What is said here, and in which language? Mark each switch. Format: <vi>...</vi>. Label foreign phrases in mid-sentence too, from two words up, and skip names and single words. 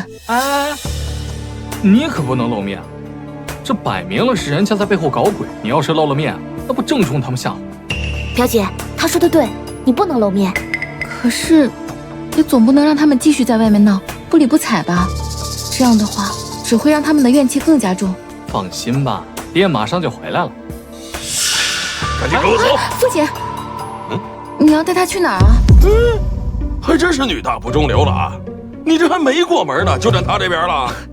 <zh>哎，你可不能露面，這擺明了是人家在背後搞鬼，你要是露了面，那不正中他們下懷。表姐，他說的對，你不能露面。可是，也總不能讓他們繼續在外面鬧，不理不睬吧？這樣的話，只會讓他們的怨氣更加重。放心吧，爹馬上就回來了。趕緊跟我走。父親，你要帶他去哪兒啊？還真是女大不中留了啊！你這還沒過門呢，就站他這邊了。</zh>